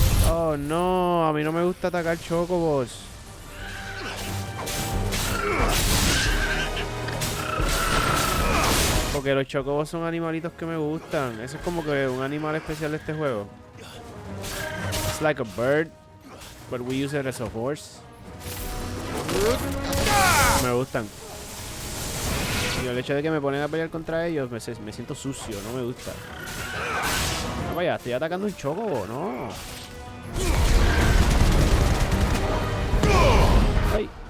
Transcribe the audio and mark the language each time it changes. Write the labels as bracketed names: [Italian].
[Spanish] Oh no, a mí no me gusta atacar chocobos. Porque los chocobos son animalitos que me gustan. Eso es como que un animal especial de este juego. [English] It's like a bird, but we use it as a horse. [Spanish] Me gustan. Y el hecho de que me ponen a pelear contra ellos, me siento sucio, no me gusta. No, vaya, estoy atacando un chocobo, no. Ay.